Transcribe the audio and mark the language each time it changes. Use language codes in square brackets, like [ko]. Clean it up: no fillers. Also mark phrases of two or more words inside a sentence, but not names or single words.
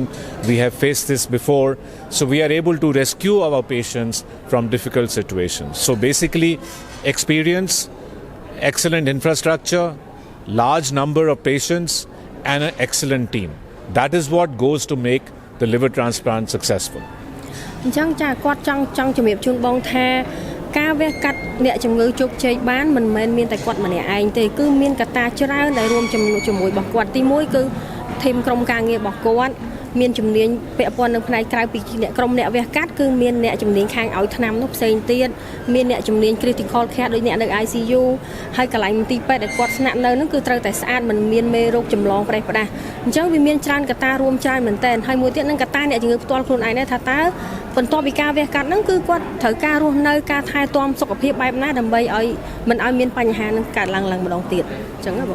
[en] We have faced this before. So we are able to rescue our patients from difficult situations. So basically, experience, excellent infrastructure, large number of patients, and an excellent team. That is what goes to make the liver transplant successful. [km] អញ្ចឹងចាគាត់ចង់ជំរាបជូនបងថាការវះកាត់អ្នកជំងឺជោគជ័យបានមិនមែនមានតែគាត់ម្នាក់ឯងទេគឺមានកត្តាច្រើនដែលរួមជាមួយរបស់គាត់ទី 1គឺធីមក្រុមការងាររបស់គាត់មានជំនាញពាក់ព័ន្ធនឹងផ្នែកក្រៅពីអ្នកក្រុមអ្នកវះកាត់គឺមានអ្នកជំនាញខាងឲ្យថ្នាំនោះផ្សេងទៀតមានអ្នកជំនាញ [en] critical care [km] ដូចអ្នកនៅ ICU ហើយកន្លែងមន្ទីរពេទ្យដែលគាត់ស្នាក់នៅនោះគឺត្រូវតែស្អាតមិនមានមេរោគចម្លងប្រេះផ្ដាស់អញ្ចឹងវាមានច្រើនកត្តារួមច្រើនមែនតើហើយមួយទៀតនឹងកត្តាអ្នកជំងឺផ្ទាល់ខ្លួនឯងដែរថាតើបន្ទាប់ពីការវះកាត់ហ្នឹងគឺគាត់ត្រូវការរស់នៅការថែទាំសុខភាពបែបណាដើម្បីឲ្យមិនឲ្យមានបញ្ហានឹងកើតឡើងម្ដងទៀតអញ្ចឹងណាបង